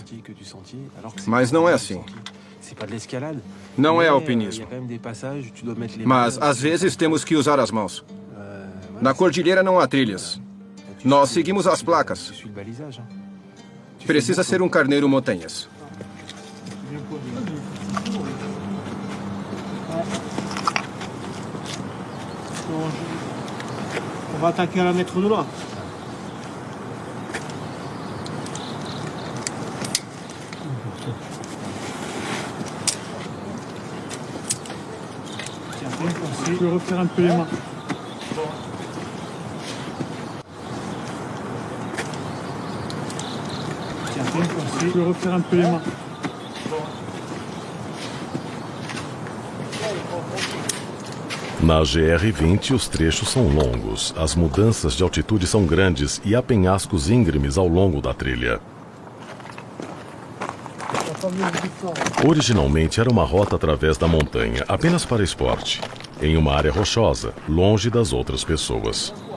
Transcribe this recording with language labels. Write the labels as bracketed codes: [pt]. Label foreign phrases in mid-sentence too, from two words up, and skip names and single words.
[pt] Mas não é assim. Não é alpinismo. Mas, às vezes, temos que usar as mãos. Na cordilheira não há trilhas. Nós seguimos as placas. Precisa ser um carneiro montanhas. [fr] On va attaquer à la mètre de là. Je peux refaire un peu les mains. Je peux refaire un peu les mains. [pt] Na GR-20, os trechos são longos, as mudanças de altitude são grandes e há penhascos íngremes ao longo da trilha. Originalmente era uma rota através da montanha, apenas para esporte, em uma área rochosa, longe das outras pessoas.